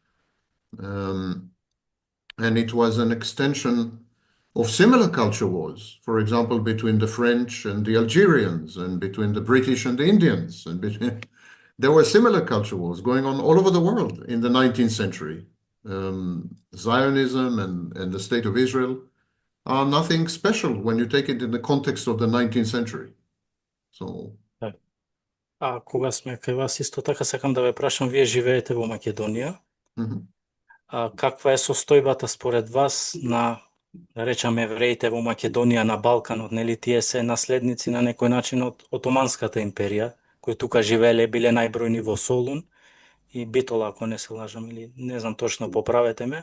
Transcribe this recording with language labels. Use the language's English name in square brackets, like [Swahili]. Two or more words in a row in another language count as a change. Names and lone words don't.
[English] And it was an extension of similar culture wars, for example, between the French and the Algerians, and between the British and the Indians. There were similar culture wars going on all over the world in the 19th century. Zionism and the State of Israel are nothing special when you take it in the context of the 19th century. So, [Macedonian] А кога сме кај вас, исто така сакам да ве прашам, вие живеете во Македонија. Каква е состојбата според вас на, да речеме, евреите во Македонија, на Балканот, нели тие се наследници на некој начин од Отоманската империја, кои тука живееле, биле најбројни во Солун и Битола, ако не се лажам, или не знам точно, поправете ме.